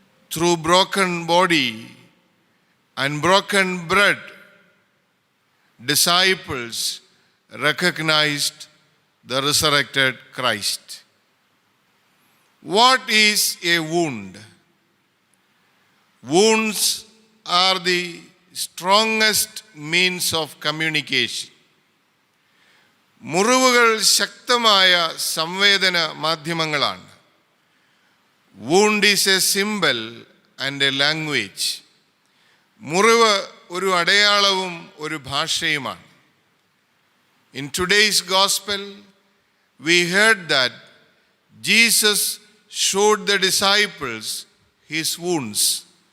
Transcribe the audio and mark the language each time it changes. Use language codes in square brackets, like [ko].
[en] Through broken body and broken bread, disciples recognized the resurrected Christ. What is a wound? Wounds are the strongest means of communication. [ml] മുറിവുകൾ ശക്തമായ സംവേദന മാധ്യമങ്ങളാണ്. [en] Wound is a symbol and a language. [ml] മുറിവ് ഒരു അടയാളവും ഒരു ഭാഷയുമാണ്. [en] In today's gospel, we heard that Jesus showed the disciples his wounds.